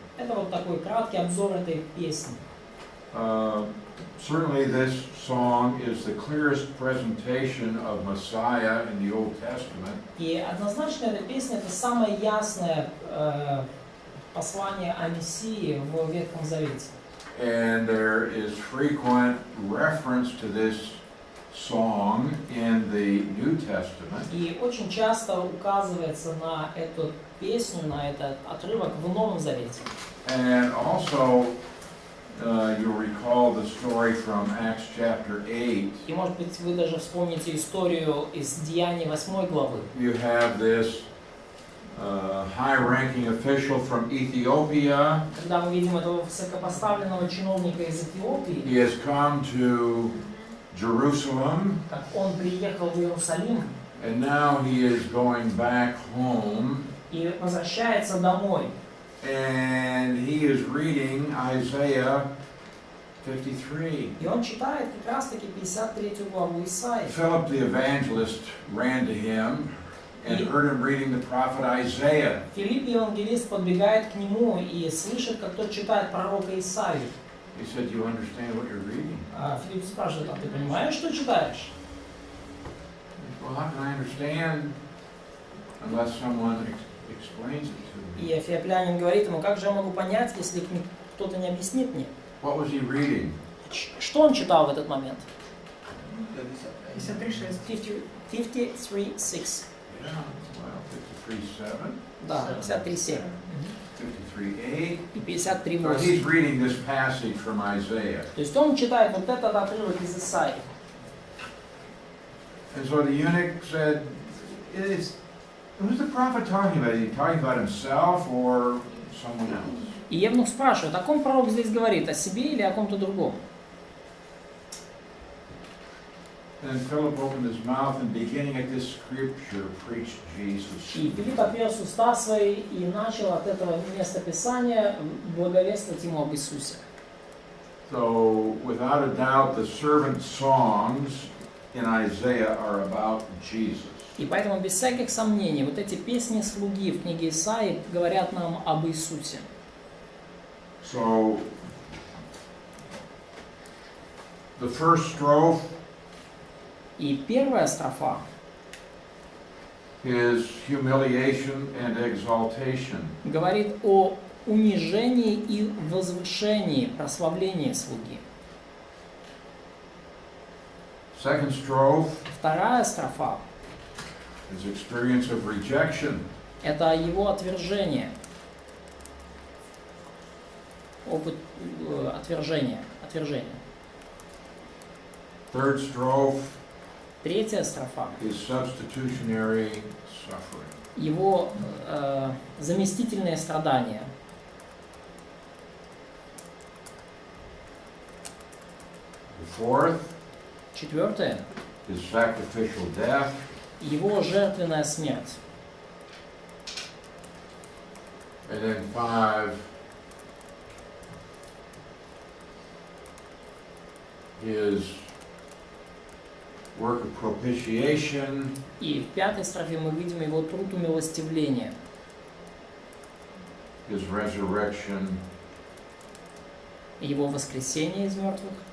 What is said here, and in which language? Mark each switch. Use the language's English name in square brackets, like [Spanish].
[Russian] Это вот такой краткий обзор этой песни. [English] Certainly this song is the clearest presentation of Messiah in the Old Testament. [Russian] И однозначно эта песня это самое ясное послание о Мессии в Ветхом Завете. [English] And there is frequent reference to this song in the New Testament. [Russian] И очень часто указывается на эту песню, на этот отрывок в Новом Завете. [English] And also, you'll recall the story from Acts chapter 8. [Russian] И может быть вы даже вспомните историю из Деяний 8 главы. [English] You have this high-ranking official from Ethiopia. [Russian] Когда мы видим этого высокопоставленного чиновника из Эфиопии, [English] He has come to Jerusalem, [Russian] как он приехал в Иерусалим [English] and now he is going back home, [Russian] и возвращается домой. [English] and he is reading Isaiah 53. [Russian] И он читает как раз таки 53 главу Исаии. [English] Philip the evangelist ran to him and heard him reading the prophet Isaiah. [Russian] Филипп евангелист подбегает к нему и слышит, как тот читает пророка Исаию. [English] He said, "Do you understand what you're reading?" [Russian] А Филипп спрашивает: а ты понимаешь, что читаешь? [English] Well, how can I understand unless someone explains it to me? [Russian] И эфиоплянин говорит ему: как же я могу понять, если кто-то не объяснит мне? [English] What was he reading? [Russian] Что он читал в этот момент? [English] 53:6. [Russian] 53:6. [English] Yeah, well, 53:7, [Russian] Да, 53:7. [English] 53:8. [Russian] И [English] So [Russian] 53:8. [English] he's reading this passage from Isaiah. [Russian] То есть он читает вот этот отрывок из Исаии. [English] And so the eunuch said, who's the prophet talking about? Is he talking about himself or someone else? [Russian] И Евнух спрашивает: о ком пророк здесь говорит, о себе или о ком-то другом? [English] And Philip opened his mouth and beginning at this scripture preached Jesus. [Russian] И Филипп отверз уста свои и начал от этого места Писания благовествовать ему об Иисусе. [English] So without a doubt the servant songs in Isaiah are about Jesus. [Russian] И поэтому без всяких сомнений вот эти песни слуги в книге Исаии говорят нам об Иисусе. [English] So The first strophe [Russian] И первая строфа [English] is humiliation and exaltation. [Russian] говорит о унижении и возвышении, прославлении слуги. [English] Second strophe [Russian] Вторая строфа [English] is experience of rejection. [Russian] это его отвержение. Опыт отвержения. [English] Third strophe [Russian] Третья строфа [English] is substitutionary suffering. [Russian] его заместительные страдания. [English] The fourth [Russian] Четвертое [English] is sacrificial death. [Russian] его жертвенная смерть. [English] And then five is work of propitiation. [Russian] И в пятой строфе мы видим его труд умилостивления, [English] His resurrection [Russian] его воскресение из мертвых